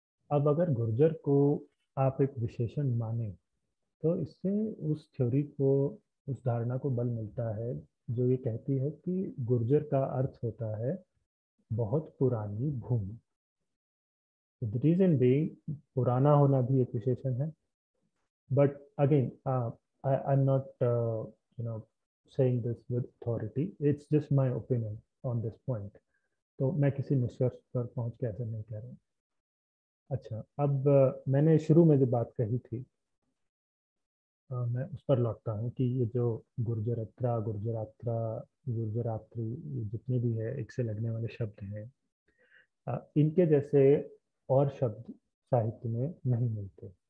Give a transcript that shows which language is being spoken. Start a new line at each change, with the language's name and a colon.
Hindi: अब अगर गुर्जर को आप एक विशेषण माने, तो इससे उस थ्योरी को, उस धारणा को बल मिलता है जो ये कहती है कि गुर्जर का अर्थ होता है बहुत पुरानी भूमि।
English: the reason being,
Hindi: पुराना होना भी एक विशेषण है।
English: But again, I am not saying this with authority, it's just my opinion on this point।
Hindi: तो मैं किसी निष्कर्ष पर पहुंच के ऐसा नहीं कह रहा हूँ। अच्छा, अब मैंने शुरू में जो बात कही थी, मैं उस पर लौटता हूँ कि ये जो गुर्जरत्रा, गुर्जरात्रा, गुर्जरात्रि, ये जितने भी है एक से लगने वाले शब्द हैं, इनके जैसे और शब्द साहित्य में नहीं मिलते।